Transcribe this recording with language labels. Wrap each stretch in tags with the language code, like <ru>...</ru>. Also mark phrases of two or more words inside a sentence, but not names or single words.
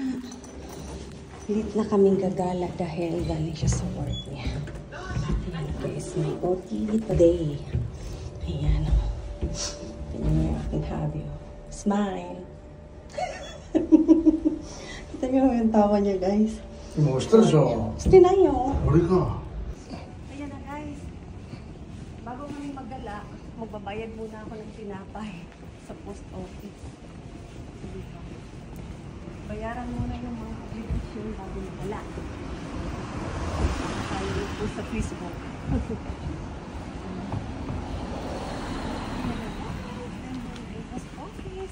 <tl>Late na kaming gagala dahil galing siya sa work niya. Ayan guys, may OT today. Ayan. Tingnan niyo yung aking hobby. Smile. Kita niyo yung tawa niya guys.</tl> <ja>今押したでしょ。してないよ。俺か。</ja> <tl>Ayan na guys. Bago kami maggala, magbabayad muna ako ng tinapay sa post office. Dito. Bayaran muna yung mga obligasyon bago maggala. Tayo po sa Facebook. Post office.</tl>